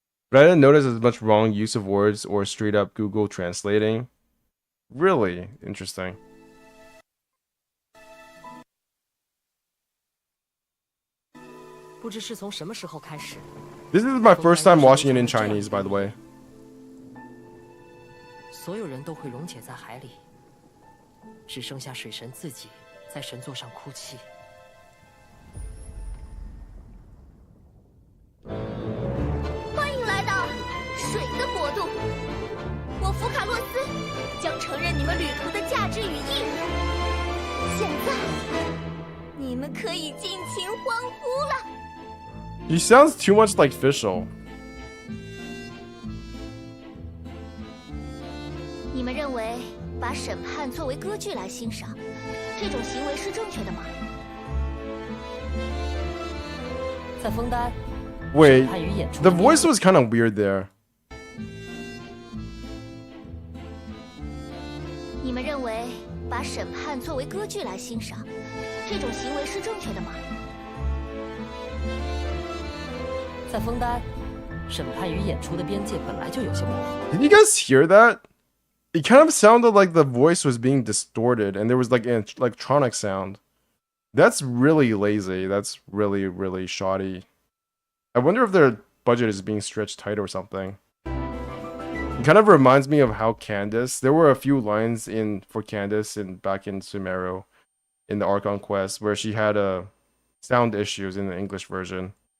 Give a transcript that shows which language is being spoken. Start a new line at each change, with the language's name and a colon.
English: But I didn't notice as much wrong use of words or straight up Google translating. Really interesting. This is my first time watching it in Chinese, by the way.
Chinese: 所有人都会溶解在海里，只剩下水神自己在神座上哭泣。欢迎来到水的国度，我福卡洛斯将承认你们旅途的价值与意义。现在，你们可以尽情欢呼了。
English: He sounds too much like Fischl.
Chinese: 你们认为把审判作为歌剧来欣赏，这种行为是正确的吗？在枫丹，
English: Wait, the voice was kind of weird there.
Chinese: 你们认为把审判作为歌剧来欣赏，这种行为是正确的吗？在枫丹，审判与演出的边界本来就有些模糊。
English: Did you guys hear that? It kind of sounded like the voice was being distorted and there was like an electronic sound. That's really lazy. That's really, really shoddy. I wonder if their budget is being stretched tight or something. It kind of reminds me of how Candace, there were a few lines for Candace back in Sumeru in the Archon quest where she had sound issues in the English version.